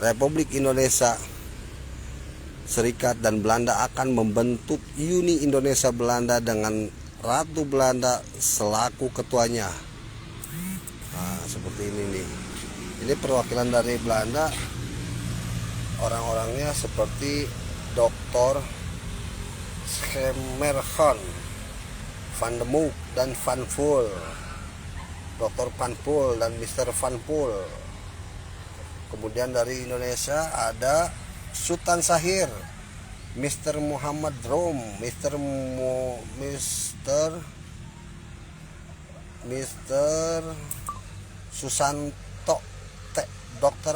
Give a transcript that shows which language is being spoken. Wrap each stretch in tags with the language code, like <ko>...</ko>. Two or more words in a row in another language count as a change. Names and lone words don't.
<id>Republik Indonesia Serikat dan Belanda akan membentuk Uni Indonesia Belanda dengan Ratu Belanda selaku ketuanya. Nah, seperti ini nih. Ini perwakilan dari Belanda. Orang-orangnya seperti Dr. Schemerhorn, Van de Moek, dan Van Poel, Dr. Van Poel dan Mr. Van Poel. Kemudian dari Indonesia ada Sultan Syahir, Mr. Muhammad Rom, Mr. Susanto, Dr.</id>